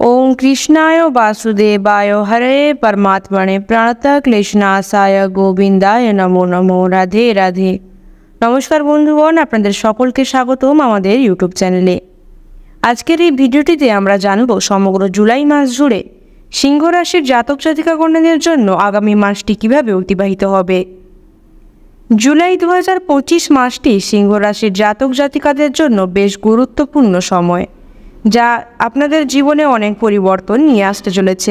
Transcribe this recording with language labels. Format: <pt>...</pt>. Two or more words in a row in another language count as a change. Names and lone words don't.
<sa>ओम कृष्णाय वासुदेवाय हरे परमात्मने प्रणतक्लेशनाशाय गोविंदाय नमो नमो।</sa> <bn>রাধে রাধে। নমস্কার বন্ধুগণ, আপনাদের সকলকে স্বাগতম আমাদের ইউটিউব চ্যানেলে। आजकेर এই ভিডিওটিতে আমরা জানব সমগ্র জুলাই মাস জুড়ে সিংহ রাশির জাতক জাতিকাগণদের জন্য আগামী মাসটি কিভাবে অতিবাহিত হবে। জুলাই 2025 মাসটি সিংহ রাশির জাতক জাতিকাদের জন্য বেশ গুরুত্বপূর্ণ সময়, যা আপনাদের জীবনে অনেক পরিবর্তন নিয়ে আসতে চলেছে।</bn>